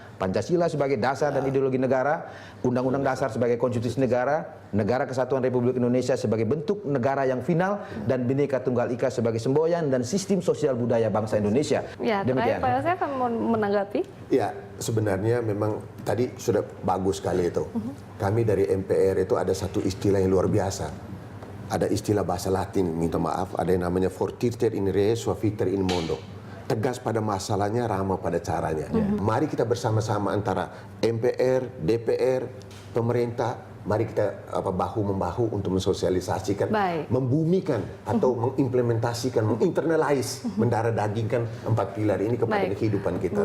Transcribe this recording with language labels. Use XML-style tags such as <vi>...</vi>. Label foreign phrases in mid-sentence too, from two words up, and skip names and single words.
<id>Pancasila sebagai dasar dan ideologi negara, Undang-Undang Dasar sebagai konstitusi negara, Negara Kesatuan Republik Indonesia sebagai bentuk negara yang final, dan Bhinneka Tunggal Ika sebagai semboyan dan sistem sosial budaya bangsa Indonesia. Ya, terakhir Pak Yosef mau menanggapi. Ya, sebenarnya memang tadi sudah bagus sekali itu. Kami dari MPR itu ada satu istilah yang luar biasa. Ada istilah bahasa Latin, minta maaf, ada yang namanya</id> <la>fortiter in re, suaviter in modo.</la> <id>Tegas pada masalahnya, ramah pada caranya. Mari kita bersama-sama antara MPR, DPR, pemerintah, mari kita bahu-membahu untuk mensosialisasikan, membumikan atau mengimplementasikan, menginternalize, mendarah dagingkan 4 pilar ini kepada kehidupan kita.</id>